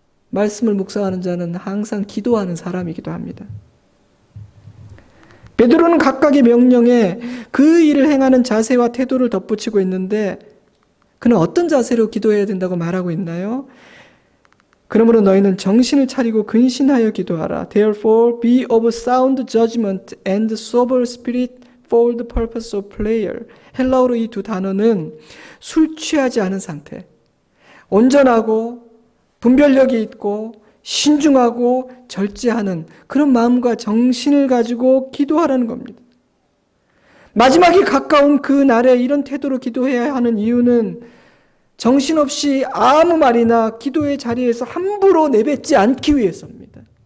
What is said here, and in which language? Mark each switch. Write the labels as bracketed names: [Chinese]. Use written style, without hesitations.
[Korean] 말씀을 묵상하는 자는 항상 기도하는 사람이기도 합니다. 베드로는 각각의 명령에 그 일을 행하는 자세와 태도를 덧붙이고 있는데 그는 어떤 자세로 기도해야 된다고 말하고 있나요? 그러므로 너희는 정신을 차리고 근신하여 기도하라. [English] Therefore be of sound judgment and sober spirit for the purpose of prayer. [Korean] 헬라어로 이 두 단어는 술 취하지 않은 상태, 온전하고 분별력이 있고 신중하고 절제하는 그런 마음과 정신을 가지고 기도하라는 겁니다. 마지막이 가까운 그 날에 이런 태도로 기도해야 하는 이유는 정신없이 아무 말이나 기도의 자리에서 함부로 내뱉지 않기 위해서입니다.